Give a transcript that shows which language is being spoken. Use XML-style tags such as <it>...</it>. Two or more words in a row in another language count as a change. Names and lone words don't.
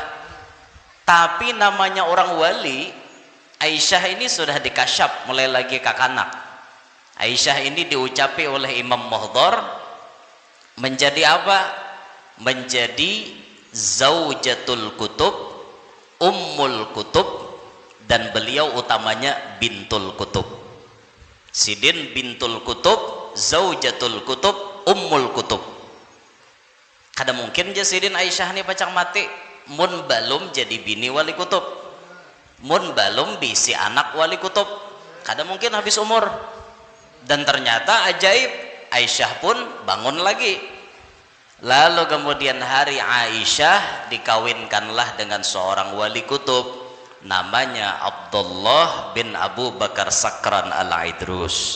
<id>Tapi namanya orang wali, Aisyah ini sudah dikasyaf mulai lagi kakanak. Aisyah ini diucapi oleh Imam Mohdor menjadi apa? Menjadi Zaujatul Kutub, Ummul Kutub, dan beliau utamanya Bintul Kutub. Sidin Bintul Kutub, Zaujatul Kutub, Ummul Kutub.</id> <bjn>Kada mungkin je Sidin Aisyah ini pacang mati mun balum jadi bini wali kutub, mun balum bisi anak wali kutub, kada mungkin habis umur.</bjn> <id>Dan ternyata ajaib, Aisyah pun bangun lagi. Lalu kemudian hari Aisyah dikawinkanlah dengan seorang wali kutub namanya Abdullah bin Abu Bakar Sakran Al-Idrus.</id>